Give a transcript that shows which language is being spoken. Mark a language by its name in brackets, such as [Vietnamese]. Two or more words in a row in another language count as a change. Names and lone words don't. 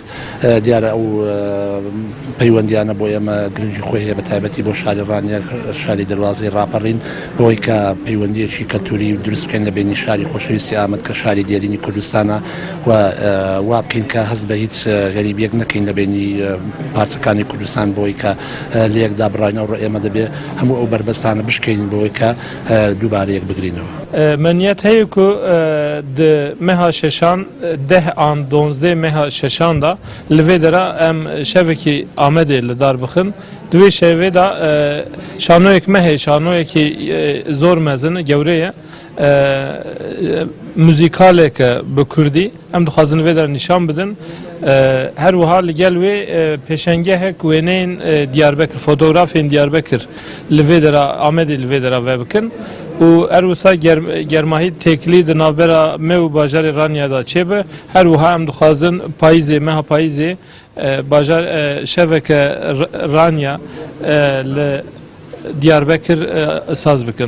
[Central Kurdish] دیارە ئەو پەیوەندیانە بۆ ئێمە گرنگی خۆی هەیە بە تایبەتی بۆ شاری ڕانیە شاری دەواازەی ڕاپەڕین بۆی کە پەیوەندیەکی کەلتوری دروست بکەین لە بینی شاری خۆشەویستی ئامەد کە شاری دیێرینی کوردستانە و وا بکەین کە هەست بە هیچ غەریبیەک نەکەین لە بینی پارچەکانی کوردستان بۆی کە لە یەکدا بڕاینەوە ئێمە دەبێ هەموو ئەو بربەستانە بشکەین بۆی کە دووبارەیەک بگرینەوە. [Kurdish] منیت هەیە کو meha şeşan deh an 12 meha şeşan da li dera em şevekî Amedê li dar bixin divê şevê da şanoyek me heye şanoyekî zor mezin gewre ye müzikaleke bi Kurdî em dixwazin vê dera nîşan bidin her wiha li gel wê pêşengehek wêneyên Diyarbekir fotoğrafên Diyarbekir li vê dera Amedê li vê dera ve bikin û her wisa germahî têkilî di navbera me û bajarê Ranya da çêbe her wiha em dixwazin payîzê meha payîzê bajar şeveke Ranya li Diyarbekir saz bikin.